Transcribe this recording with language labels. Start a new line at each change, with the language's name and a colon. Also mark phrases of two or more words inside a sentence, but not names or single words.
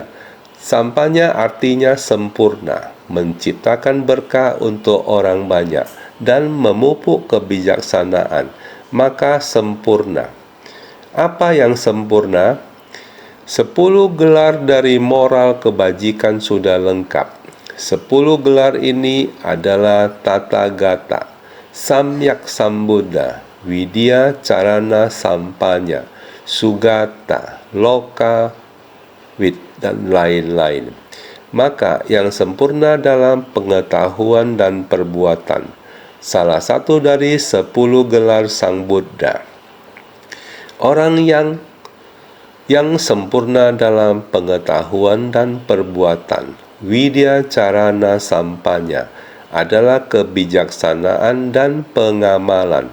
Indonesian: Sampanya artinya sempurna, menciptakan berkah untuk orang banyak, dan memupuk kebijaksanaan, maka sempurna. Apa yang sempurna? 10 gelar dari moral kebajikan sudah lengkap. 10 gelar ini adalah Tata Gata, Samyak Sambuddha, Widya Carana Sampanya, Sugata, Loka, Wit, dan lain-lain. Maka yang sempurna dalam pengetahuan dan perbuatan, salah satu dari 10 gelar Sang Buddha. Orang yang sempurna dalam pengetahuan dan perbuatan, Widya Carana Sampanya, adalah kebijaksanaan dan pengamalan.